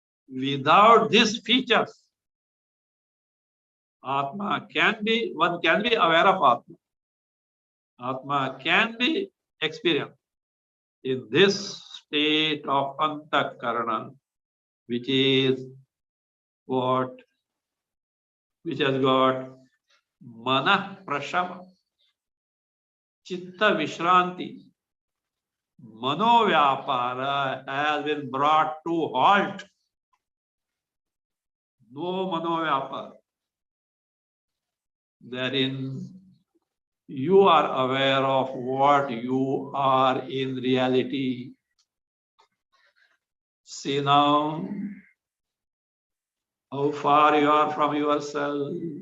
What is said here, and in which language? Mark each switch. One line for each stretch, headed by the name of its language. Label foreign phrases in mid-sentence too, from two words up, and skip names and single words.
English: without these features, Atma one can be aware of Atma. Atma can be experienced in this state of antakarana, which is what? Which has got
Sanskrit: mana prashama, chitta vishranti, mano vyapara
English: has been brought to halt.
Sanskrit: No mano vyapara.
English: Therein you are aware of what you are in reality. See now how far you are from yourself.